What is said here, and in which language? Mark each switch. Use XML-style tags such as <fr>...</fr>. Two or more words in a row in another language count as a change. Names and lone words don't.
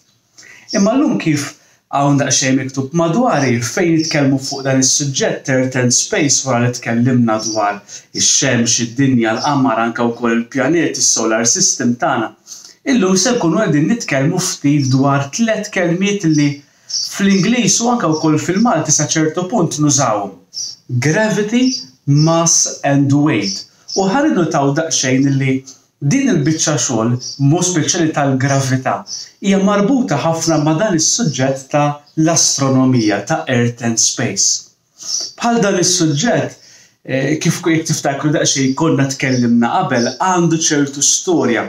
<mt>Imma llum kif hawn daqsxejn miktub madwari fejn nitkellmu fuq dan is-suġġett</mt> <en>Earth and Space</en> <mt>wara li tkellimna dwar ix-xemx, id-dinja, l-qamar anke wkoll il-pjaneti, is-</mt> <en>solar system</en> <mt>tagħna. Illum se nkunu qegħdin nitkellmu ftit dwar 3 kelmiet li fl-Ingliż u anke wkoll fil-Malti sa ċertu punt nużawhom.</mt> <en>Gravity, mass and weight.</en> <mt>U ħalli notaw daqsxejn li din il-biċċa xogħol mod speċjali tal-gravità hija marbuta ħafna ma' dan is-suġġett ta' l-astronomija ta'</mt> <en>Earth and Space.</en> <mt>Bħal dan is-suġġett kif jekk tiftakru daqsxejn konna tkellimna qabel għandu ċertu storja.</mt>